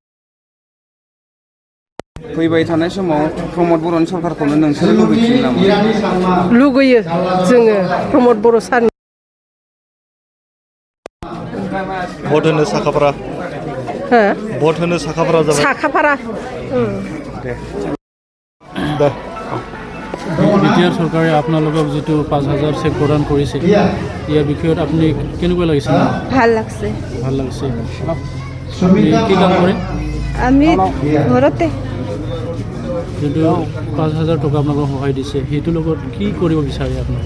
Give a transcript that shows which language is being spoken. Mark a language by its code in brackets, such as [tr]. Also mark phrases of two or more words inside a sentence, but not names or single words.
[brx] फैबाय थानाय समाव प्रमद बर'नि सरकारखौनो नोंसोरो लुबैफिनो नामा लुगैयो जोङो प्रमद बर' सारनि भट होनो साखाफारा भट होनो साखाफारा जाबाय साखाफारा दे [as] বিটিআৰ চৰকাৰে আপোনালোকক যিটো 5,000 চেক প্ৰদান কৰিছে ইয়াৰ বিষয়ত আপুনি কেনেকুৱা লাগিছে ভাল লাগছে কি কাম কৰে আমি ঘৰতে যোনটো 5,000 টকা আপোনালোকক সহায় দিছে সেইটোৰ লগত কি কৰিব বিচাৰে আপোনালোকে?